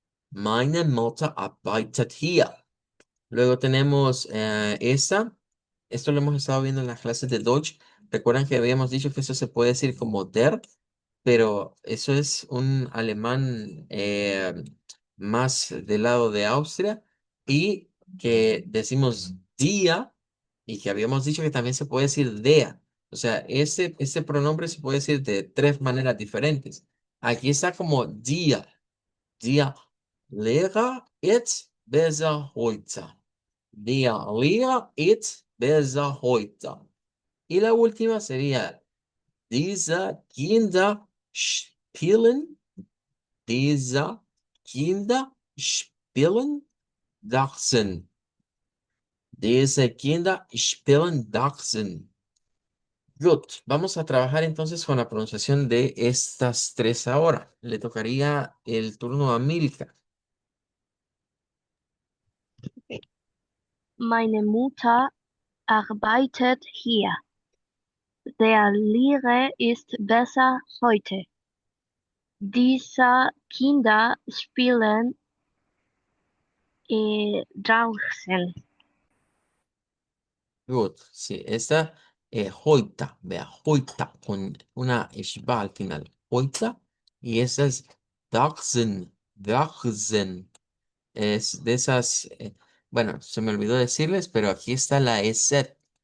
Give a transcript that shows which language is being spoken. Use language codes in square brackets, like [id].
[de] Meine Mutter arbeitet hier. [es] Luego tenemos esta. Esto lo hemos estado viendo en las clases de Deutsch. Recuerdan que habíamos dicho que eso se puede decir como der, pero eso es un alemán más del lado de Austria y que decimos dia y que habíamos dicho que también se puede decir dea. O sea, ese pronombre se puede decir de tres maneras diferentes. Aquí está como dia. [de] Der Lehrer ist besser heute. Der Lehrer ist besser heute. [es] Y la última sería, [de] diese Kinder spielen, diese Kinder spielen Dachsen. Diese Kinder spielen Dachsen. [en] Good. [es] Vamos a trabajar entonces con la pronunciación de estas tres ahora. Le tocaría el turno a Milka. [de] Meine Mutter arbeitet hier. Der Lehrer ist besser heute. Diese Kinder spielen draußen. [en] Good. [es] Sí, esta Hoita, vea, Hoita, con una ishba al final. Hoita. Y esa es Dachsen, Dachsen. Es de esas, bueno, se me olvidó decirles, pero aquí está la EZ.